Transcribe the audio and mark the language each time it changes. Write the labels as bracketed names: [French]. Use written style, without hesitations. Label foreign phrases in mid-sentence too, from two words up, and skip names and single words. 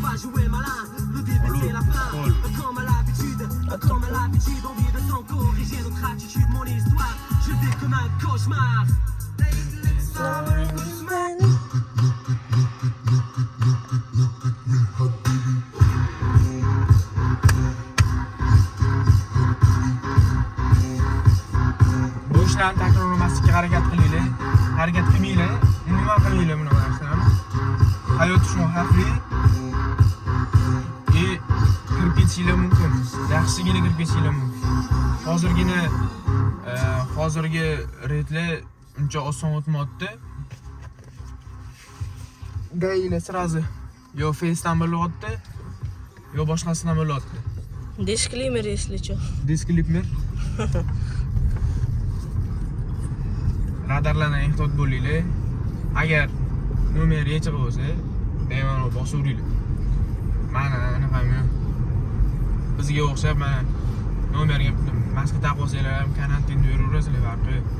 [French] pas joué malin, le début c'est la fin, comme à l'habitude, envie de s'en corriger notre attitude, mon histoire, je vis comme un cauchemar. [Uzbek] Bu ishlarni takrorlamaslikka harakat qilinglar. Harakat qilmanglar. Umuman qilmanglar bunaqa narsalarni. Hayot shu xavfli. Kirib ketishinglar mumkin. Yaxshigina kirib ketishinglar mumkin. Hozirgi reydlar uncha oson o'tmayapti. Gaylar sirazi yo Face'dan bo'lyapti, yo boshqasidan bo'lyapti. [Russian] Disclaimer, если что. Disclaimer. [Uzbek] Radarlardan ehtiyot bo'linglar. Agar nomer yechiq bo'lsa, bemalol bosaveringlar. Mana anaqami bizga o'xshab mana nomerga maska taqib olsanglar ham karantinda yuraverasizlar farqi.